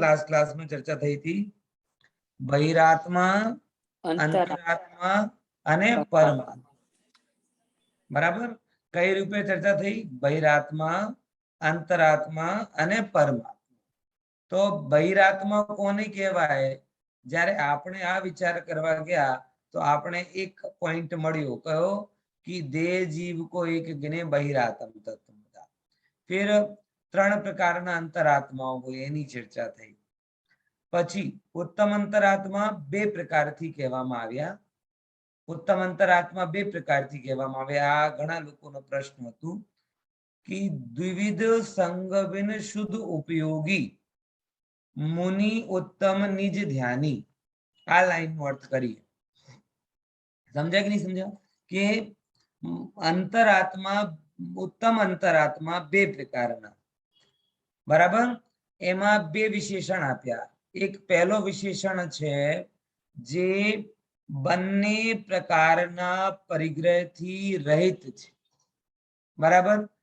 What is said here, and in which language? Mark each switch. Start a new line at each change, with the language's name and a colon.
Gujarati: Last ક્લાસમાં ચર્ચા થઈ હતી, બહિરાત્મા, અંતરાત્મા અને પરમાત્મા। બરાબર? કઈ રૂપે ચર્ચા થઈ? બહિરાત્મા, અંતરાત્મા અને પરમાત્મા। તો બહિરાત્મા કોને કહેવાય? જ્યારે આપણે આ વિચાર કરવા ગયા તો આપણે એક પોઈન્ટ મળ્યો, કયો?
Hindi: कि देह जीव को एक गिने बहिरात्म तत्व।
Gujarati: फिर 3 પ્રકારના અંતરાત્માઓ હોય એની ચર્ચા થઈ। પછી ઉત્તમ અંતરાત્મા 2 પ્રકારથી કહેવામાં આવ્યા। ઉત્તમ અંતરાત્મા 2 પ્રકારથી કહેવામાં આવ્યા। આ ઘણા લોકોનો પ્રશ્ન હતું
Hindi: कि द्विविध संग बिन शुद्ध उपयोगी मुनि उत्तम निज ध्यानी।
Gujarati: આ લાઈનનો અર્થ કરીએ, સમજ્યા કે નહીં સમજ્યા? કે અંતરાત્મા, ઉત્તમ અંતરાત્મા 2 પ્રકારના, બરાબર? એમાં 2 વિશેષણ આપ્યા। એક પહેલો વિશેષણ છે જે બંને પ્રકારના પરિગ્રહથી રહિત છે। બરાબર?